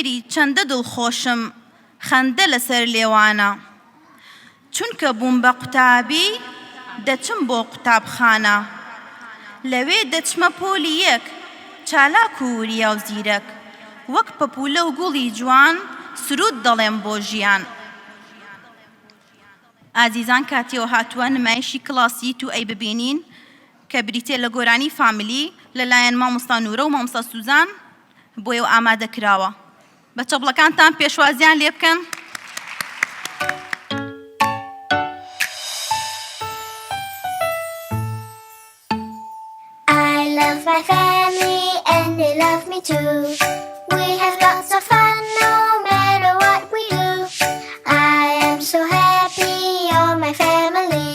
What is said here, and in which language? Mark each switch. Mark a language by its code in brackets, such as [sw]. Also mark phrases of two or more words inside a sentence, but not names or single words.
[ckb] چەندە دڵخۆشم خەندە لەسەر لێوانە چونکە بووم بە قوتابی دەچم بۆ قوتابخانە لەوێ دەچمە پۆلی یەک چالاک و وریا و زیرەک وەک پەپولە و گوڵی جوان سرود دەڵێم بۆ ژیان ئازیزان کاتیەوە هاتووە نمایشی کڵاسی تو ئەی ببینین کە بریتێ لە گۆرانی فامیلی لەلایەن مامۆستا نورە و مامۆستا سوزان بۆ ئێوە ئامادە کراوە بە چەپڵەکانتان پێشوازیان لێ بکەن [en] I love my family and they love me too. We have lots of fun no matter what we do. I am so happy you're my family.